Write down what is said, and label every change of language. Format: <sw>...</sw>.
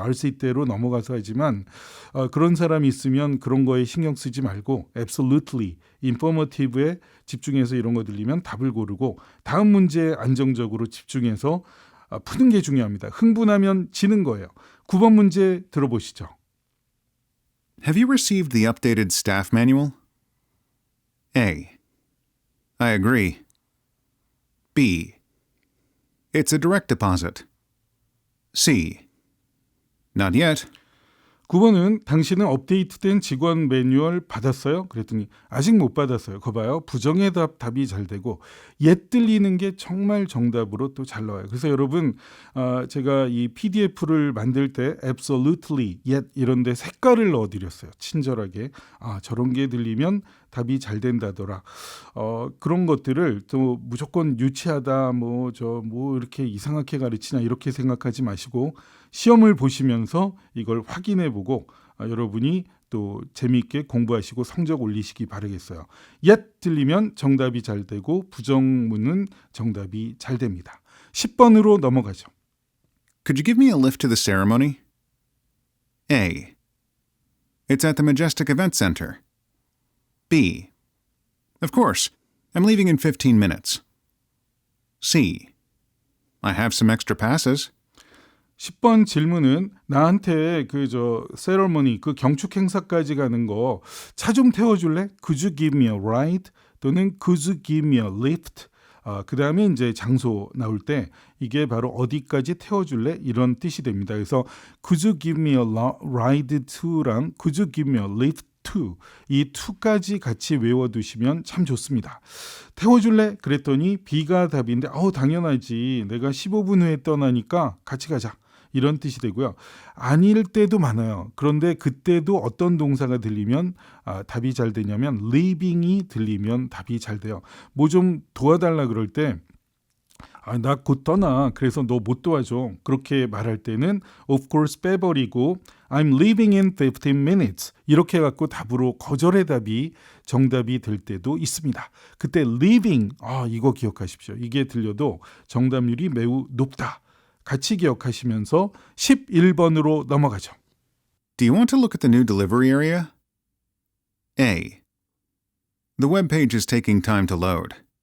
<ko>RC 때로 넘어가서 하지만 그런 사람이 있으면 그런 거에 신경 쓰지 말고</ko> <en>absolutely,</en> <ko>informative에 집중해서 이런 거 들리면 답을 고르고 다음 문제에 안정적으로 집중해서 푸는 게 중요합니다. 흥분하면 지는 거예요. 9번 문제 들어보시죠.</ko> <en>Have you received the updated staff manual? A. I agree. B. It's a direct deposit. C. Not yet.</en> <ko>9번은 당신은 업데이트된 직원 매뉴얼 받았어요? 그랬더니 아직 못 받았어요. 거 봐요. 부정의 답이 잘 되고 옛 들리는 게 정말 정답으로 또 잘 나와요. 그래서 여러분 제가 이 PDF를 만들 때 absolutely, yet 이런 데 색깔을 넣어드렸어요. 친절하게. 저런 게 들리면 답이 잘 된다더라. 그런 것들을 또 무조건 유치하다 뭐 이렇게 이상하게 가르치나 이렇게 생각하지 마시고 시험을 보시면서 이걸 확인해 보고 여러분이 또 재미있게 공부하시고 성적 올리시기 바라겠어요. yet 들리면 정답이 잘 되고 부정문은 정답이 잘 됩니다. 10번으로 넘어가죠.</ko> <en>Could you give me a lift to the ceremony? A. It's at the Majestic Event Center. B. Of course. I'm leaving in 15 minutes. C. I have some extra passes.</en> <ko>10번 질문은 나한테 세러머니 경축 행사까지 가는 거 차 좀 태워줄래?</ko> <en>Could you give me a ride?</en> <ko>또는</ko> <en>Could you give me a lift?</en> <ko>그 다음에 이제 장소 나올 때 이게 바로 어디까지 태워줄래? 이런 뜻이 됩니다. 그래서</ko> <en>Could you give me a ride to</en> <ko>랑</ko> <en>Could you give me a lift to</en> <ko>이 to까지 같이 외워두시면 참 좋습니다. 태워줄래? 그랬더니 B가 답인데 당연하지. 내가 15분 후에 떠나니까 같이 가자. 이런 뜻이 되고요. 아닐 때도 많아요. 그런데 그때도 어떤 동사가 들리면 답이 잘 되냐면 leaving이 들리면 답이 잘 돼요. 뭐 좀 도와달라 그럴 때 나 곧 떠나. 그래서 너 못 도와줘. 그렇게 말할 때는</ko> <en>of course</en> <ko>빼버리고</ko> <en>I'm leaving in 15 minutes.</en> <ko>이렇게 해갖고 답으로 거절의 답이 정답이 될 때도 있습니다. 그때 leaving 이거 기억하십시오. 이게 들려도 정답률이 매우 높다. 같이 기억하시면서 11번으로 넘어가죠.</ko> <en>Do you want to look at the new delivery area? A. The web page is taking time to load.</en>